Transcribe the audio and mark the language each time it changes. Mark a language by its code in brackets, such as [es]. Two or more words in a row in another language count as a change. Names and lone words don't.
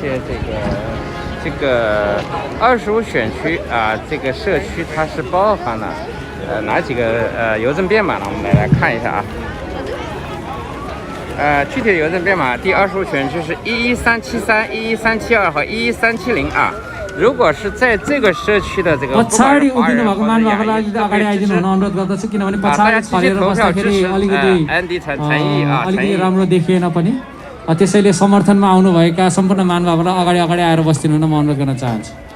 [zh] 些这个25选区这个社区它是包含了哪几个邮政编码呢？我们来看一下具体的邮政编码，第25选区是11373、11372和11370如果是在这个社区的这个 [ne] पछाडी उभिनु भएको मानवहरूलाई अगाडि आइदिनु हुन अनुरोध गर्दछु किनभने पछाडी छरेर बस्दाखेरि अलिकति राम्रो देखिएन पनि त्यसैले समर्थनमा आउनुभएका सम्पूर्ण महानुभावलाई अगाडि आएर बस्दिनु हुन म अनुरोध गर्न चाहन्छु